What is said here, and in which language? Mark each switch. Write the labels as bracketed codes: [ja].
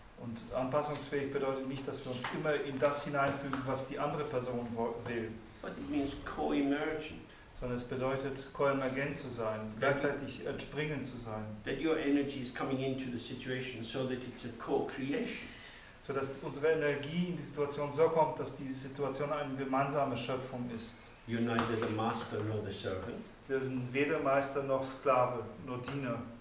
[de] Und anpassungsfähig bedeutet nicht, dass wir uns immer in das hineinfügen, was die andere Person will, [en] But it means co-emergent. [de] sondern es bedeutet, koemergent zu sein, gleichzeitig entspringend zu sein, [en] That your energy is coming into the situation so that it's a co-creation. [de] sodass unsere Energie in die Situation so kommt, dass die Situation eine gemeinsame Schöpfung ist. [en] You're neither the master nor the servant, [de] Wir sind weder Meister noch Sklave, nur Diener,